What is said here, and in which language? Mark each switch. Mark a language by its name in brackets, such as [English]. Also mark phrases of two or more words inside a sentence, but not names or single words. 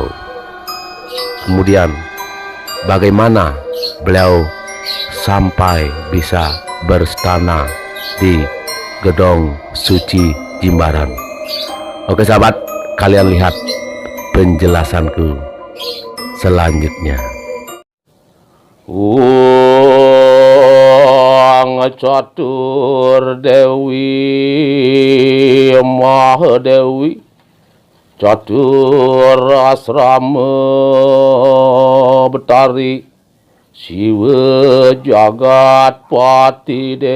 [Indonesian] Kemudian bagaimana beliau sampai bisa berstana di Gedong Suci Jimbaran? Oke sahabat, kalian lihat penjelasanku selanjutnya. Catur Dewi Mahadewi Catur Asrama Betari Siwa Jagat Pati